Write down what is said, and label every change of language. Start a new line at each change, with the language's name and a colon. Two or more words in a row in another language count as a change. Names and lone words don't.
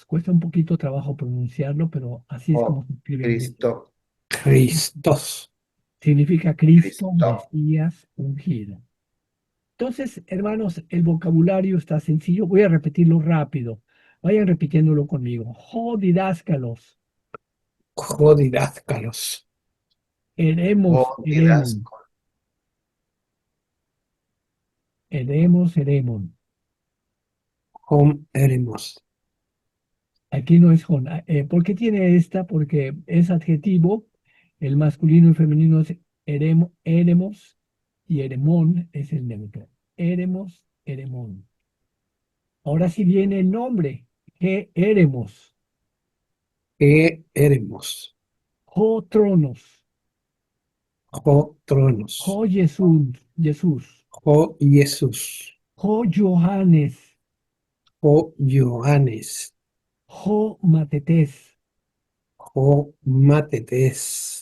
Spanish: Cuesta un poquito trabajo pronunciarlo, pero así es como
Greek: O
Spanish: se escribe en griego. Cristo.
Greek: Christos.
Spanish: Significa Cristo, Cristo. Mesías, ungido. Entonces, hermanos, el vocabulario está sencillo. Voy a repetirlo rápido. Vayan repitiéndolo conmigo.
Greek: ὁ διδάσκαλος. Jodidázcalos. Eremos, O eremon. didasco. ἔρημος, ἔρημον. ὁ ἔρημος.
Spanish: Aquí no es jon. ¿Por qué tiene esta? Porque es adjetivo. El masculino y femenino es eremos y eremón es el neutro.
Greek: ἔρημος, ἔρημον.
Spanish: Ahora sí viene el nombre.
Greek: ἡ ἔρημος. ἡ ἔρημος. ὁ θρόνος. ὁ θρόνος. ὁ Ἰησοῦς. Ἰησοῦς. ὁ Ἰησοῦς. ὁ Ἰωάννης. ὁ Ἰωάννης. ὁ μαθητής. ὁ μαθητής.